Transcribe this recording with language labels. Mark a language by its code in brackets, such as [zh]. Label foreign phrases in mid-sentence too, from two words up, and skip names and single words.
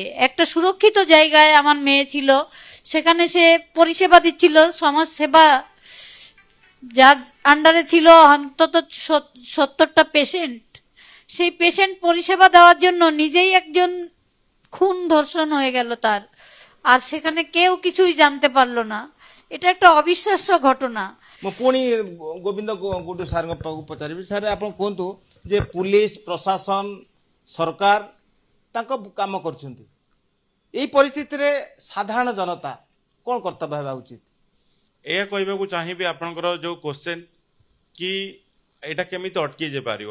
[bn] একটা সুরক্ষিত জায়গায় আমার মেয়ে ছিল, সেখানে সে পরিষেবা দিচ্ছিল, সমাজ সেবা যার আন্ডারে ছিল অন্তত 70টা পেশেন্ট। সেই পেশেন্ট পরিষেবা দেওয়ার জন্য নিজেই একজন খুন ধর্ষণ হয়ে গেল তার, আর সেখানে কেউ কিছুই জানতে পারলো না। এটা একটা অবিশ্বাস্য ঘটনা। [or] ମୁଁ ପୁଣି ଗୋବିନ୍ଦ ଗୁଡୁ ସାର୍ଙ୍କ ପାଖକୁ ପଚାରିବି। ସାର୍ ଆପଣ କୁହନ୍ତୁ ଯେ ପୁଲିସ ପ୍ରଶାସନ ସରକାର ତାଙ୍କ କାମ କରୁଛନ୍ତି, ଏଇ ପରିସ୍ଥିତିରେ ସାଧାରଣ ଜନତା କ'ଣ କର୍ତ୍ତବ୍ୟ ହେବା ଉଚିତ? ଏହା କହିବାକୁ ଚାହିଁବି ଆପଣଙ୍କର ଯେଉଁ କ୍ୱେଶ୍ଚନ୍ କି ଏଇଟା କେମିତି ଅଟକି ଯାଇପାରିବ।